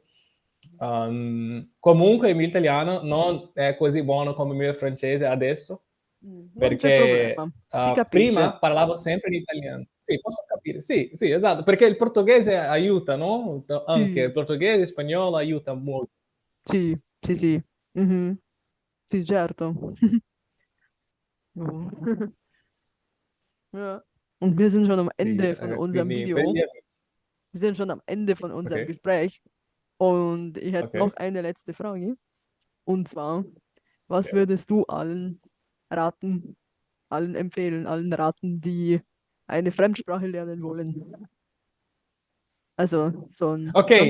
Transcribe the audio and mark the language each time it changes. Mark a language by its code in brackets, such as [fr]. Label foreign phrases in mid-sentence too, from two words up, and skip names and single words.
[it] Comunque il mio italiano non è così buono come il mio francese adesso, Non c'è problema, perché si prima capisce. parlavo sempre in italiano. Sì, posso capire, sì, sì, esatto, perché il portoghese aiuta, no? Anche Sì, il portoghese e il spagnolo aiuta molto. sì, sì, sì. Mhm, sì, certo. [de] Oh. Ja. Und wir sind schon am [it] Sì, [de] Ende von unserem [it] quindi per [de] Video. [it] gli amici. [de] Wir sind schon am Ende von [it] Ok, [de] unserem Gespräch. Und ich hätte [it] ok, [de] noch eine letzte Frage. Und zwar, was [it] ok. [de] würdest du raten, allen empfehlen, allen raten, die eine Fremdsprache lernen wollen? Also so ein